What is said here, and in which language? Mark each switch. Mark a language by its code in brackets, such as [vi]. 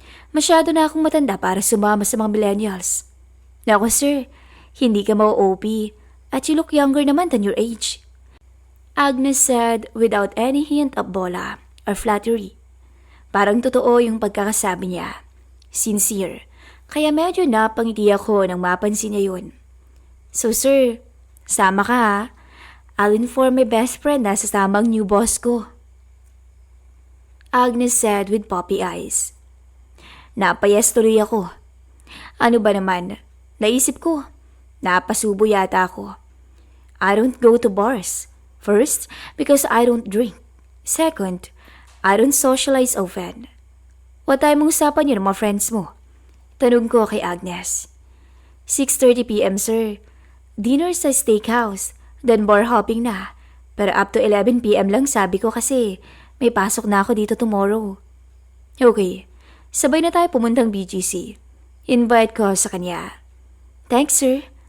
[tl] Masyado na akong matanda para sumama sa mga millennials. Naku, sir. Hindi ka mau-OP. [en] At you look younger naman than your age. Agnes said without any hint of bola or flattery. [tl] Parang totoo yung pagkakasabi niya. Sincere. Kaya medyo napangiti ako nang mapansin niya yun. [en] So sir, [tl] sama ka [en] I'll inform my best friend [tl] na sasama ang [en] new boss ko. Agnes said with puppy eyes. [tl] Napayas tuloy ako. Ano ba naman? Naisip ko. Napasubo yata ako. [en] I don't go to bars. First, because I don't drink. Second, I don't socialize often. What time [tl] mong usapan yun ng mga friends mo? Tanong ko kay Agnes. 6:30 p.m. sir. [en] Dinner sa steakhouse. Then bar hopping na. Pero up to 11 p.m. [tl] lang sabi ko kasi may pasok na ako dito tomorrow. Okay, sabay na tayo pumuntang BGC. Invite ko sa kanya. Thanks sir.